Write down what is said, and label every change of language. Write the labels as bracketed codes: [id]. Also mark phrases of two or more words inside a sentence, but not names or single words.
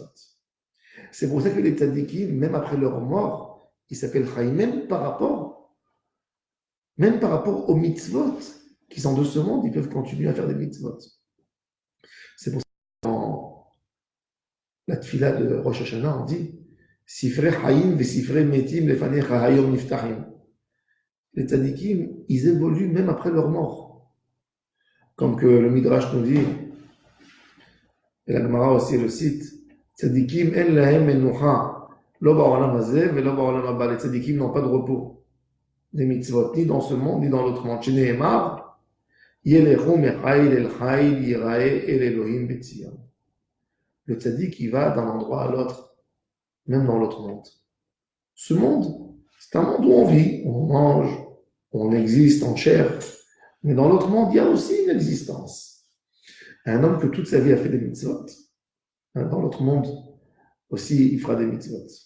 [fr] C'est pour ça que les tzaddikim, même après leur mort, ils s'appellent Chaim, même par rapport aux mitzvot qui sont de ce monde, ils peuvent continuer à faire des mitzvot. C'est pour ça que [he] tfila de Rosh Hashanah, [fr] on dit [he] ספרי חיים וספרי מתים לפניך היום נפתחים. [fr] Les tzadikim, ils évoluent même après leur mort. Comme que le Midrash nous dit, et la Gemara aussi le cite, [he] צדיקים אין להם מנוחה לא בעולם הזה ולא בעולם הבא. [fr] Les tzadikim n'ont pas de repos. Des mitzvot, ni dans ce monde, ni dans l'autre monde. [he] שנאמר, ילכו מחיל אל חיל יראה אל אלהים בציון. [fr] Le tzadik, il va d'un endroit à l'autre, même dans l'autre monde. Ce monde, c'est un monde où on vit, on mange, on existe en chair. Mais dans l'autre monde, il y a aussi une existence. Un homme que toute sa vie a fait des mitzvot, dans l'autre monde aussi, il fera des mitzvot.